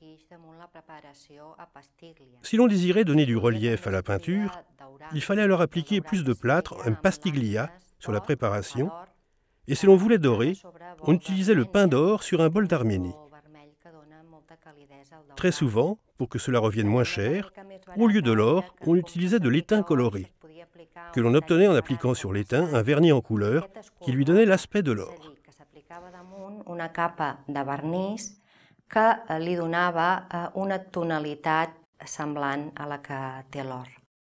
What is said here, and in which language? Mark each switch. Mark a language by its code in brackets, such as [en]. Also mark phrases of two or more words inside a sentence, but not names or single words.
[fr] Si l'on désirait donner du relief à la peinture, il fallait alors appliquer plus de plâtre, un pastiglia, sur la préparation, et si l'on voulait dorer, on utilisait le pain d'or sur un bol d'Arménie. Très souvent, pour que cela revienne moins cher, au lieu de l'or, on utilisait de l'étain coloré, que l'on obtenait en appliquant sur l'étain un vernis en couleur qui lui donnait l'aspect de l'or. [ca] Una capa de vernís que li donava una tonalitat semblant a la que té l'or.